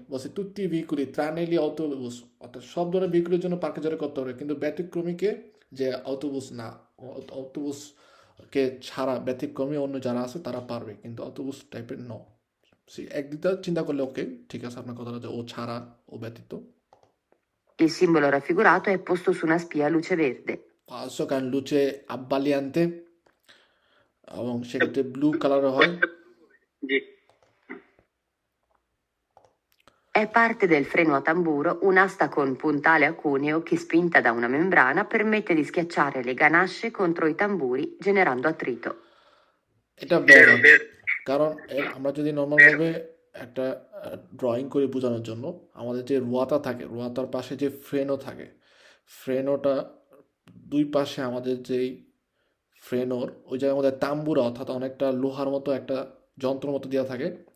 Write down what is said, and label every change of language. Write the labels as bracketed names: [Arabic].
[Bangla] বলছে তুই ভেহিকুলি ত্রাণেলি অটোবুস, অর্থাৎ সব ধরনের ভেহিকুলের জন্য পার্কেজারে করতে হবে, কিন্তু ব্যতিক্রমীকে যে অটোবুস না, অটোবুসকে ছাড়া ব্যতিক্রমী অন্য যারা আছে তারা পারবে, কিন্তু অটোবুস টাইপের ন। একদিকটা চিন্তা করলে ওকে, ঠিক আছে, আপনার কথাটা যে ও ছাড়া, ও ব্যতীত। [Italian] Il simbolo raffigurato è posto su una spia a luce verde. [Bangla] Falso, কারণ লুচে আব্বালিয়ান্তে এবং সেক্ষেত্রে ব্লু কালার হয়। জি [Italian] È parte del freno a tamburo un'asta con puntale a cuneo che, spinta da una membrana, permette di schiacciare le ganasce contro i tamburi generando attrito. [Bangla] এটা বেরো, কারণ আমরা যদি নর্মালভাবে একটা ড্রয়িং করে বোঝানোর জন্য, আমাদের যে রোয়াতা থাকে, রোয়াতার পাশে যে ফ্রেনও থাকে, ফ্রেনোটা দুই পাশে আমাদের যেই ফ্রেনোর ওই জায়গার মধ্যে তাম্বুরা অর্থাৎ অনেকটা লোহার মতো একটা যন্ত্র মতো দেওয়া থাকে।